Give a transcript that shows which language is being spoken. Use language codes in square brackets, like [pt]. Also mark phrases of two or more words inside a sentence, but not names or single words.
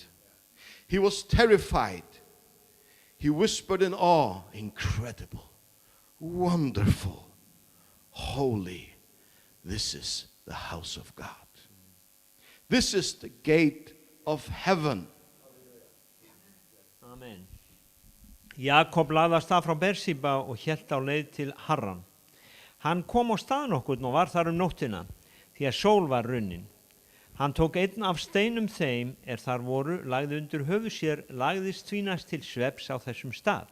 [en] He was terrified. He whispered in awe, incredible, wonderful, holy. This is the house of God. This is the gate of heaven. Amen. [is] Jakob lagðist af frá Bersíba og hélt á leið til Harran. Hann kom á stað nokkurn og var þar nóttina, því að sól var runnin. Hann tók einn af steinum þeim þar voru, lagði undir höfuð sér, lagðist því næst til svefns á þessum stað.